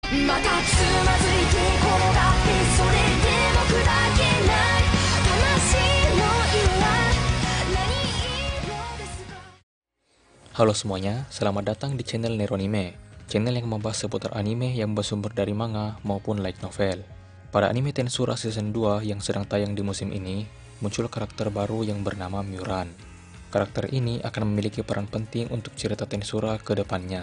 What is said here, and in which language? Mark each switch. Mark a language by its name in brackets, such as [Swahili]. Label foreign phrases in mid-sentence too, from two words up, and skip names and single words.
[Japanese] またつまずいて転がってそれでも砕けない魂の色は何色ですか。 [Indonesian] Halo semuanya, selamat datang di channel Neronime, channel yang membahas seputar anime yang bersumber dari manga maupun [English] light novel. [Indonesian] Pada anime Tensura Season 2 yang sedang tayang di musim ini, muncul karakter baru yang bernama Myuran. Karakter ini akan memiliki peran penting untuk cerita Tensura ke depannya.